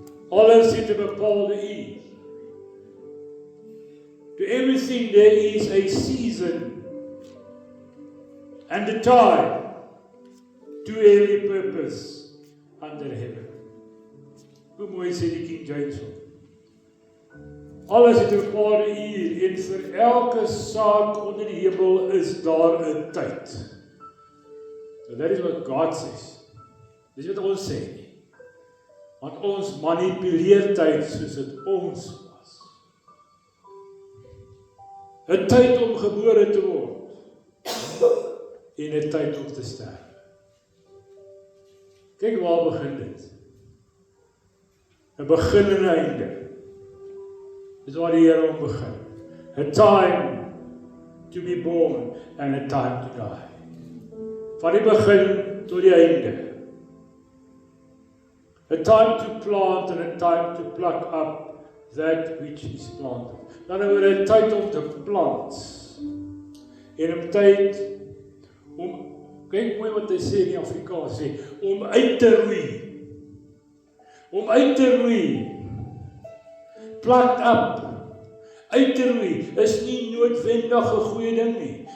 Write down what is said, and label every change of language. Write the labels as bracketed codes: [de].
[af] Alles het 'n bepaalde uur. [en] To everything there is a season and a time to every purpose under heaven. [af] Hoe mooi sê die King James. Alles het 'n bepaalde uur en vir elke saak onder die hemel is daar 'n tyd. [en] So that is what God says. [af] Dis wat ons sê nie. Want ons manipuleer tyd soos dit ons was. 'n Tyd om gebore te word en 'n tyd om te sterf. Kyk waar begin dit. 'n begin en 'n einde. Dis waar die Here om begin. [en] A time to be born and a time to die. [af] Van die begin tot die einde. [en] A time to plant and a time to pluck up that which is planted. [af] Dan hebben we 'n tyd om te plant. En 'n tyd om, kyk mooi wat hy sê in die Afrikaans sê, om uit te roei. Om uit te roei. [en] Plucked up. [af] Uit te roei is nie noodwendig 'n goeie ding nie.